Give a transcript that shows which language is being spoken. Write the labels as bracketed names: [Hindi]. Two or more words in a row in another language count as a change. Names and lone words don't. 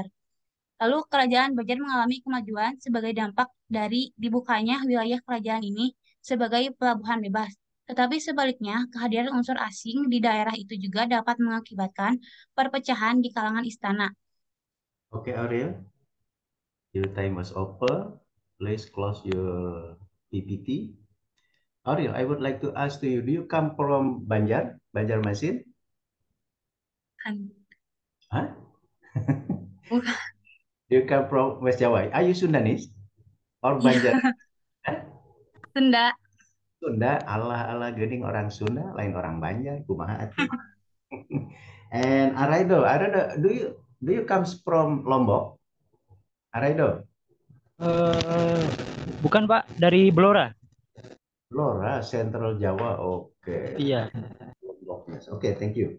[Indonesian] Lalu Kerajaan Banjar mengalami kemajuan sebagai dampak dari dibukanya wilayah kerajaan ini sebagai pelabuhan bebas. Tetapi sebaliknya, kehadiran unsur asing di daerah itu juga dapat mengakibatkan perpecahan di kalangan istana. [English] Okay, Ariel, your time was over. Please close your PPT. Ariel, I would like to ask to you, do you come from Banjarmasin? Huh? [Indonesian] Bukan. [English] Do you come from West Java? Are you Sundanese or [Indonesian] Iya, [English] Banjar? Huh? [Indonesian] Sunda. [Sundanese] Sunda, Allah gening orang Sunda, lain orang Banjar, kumaha atuh. [English] And Araido, do you comes from Lombok? Araido, [Indonesian] Bukan Pak, dari Blora. [English] Blora, Central Jawa. Okay. [Indonesian] Iya. [English] Lombok, yes. Okay, thank you.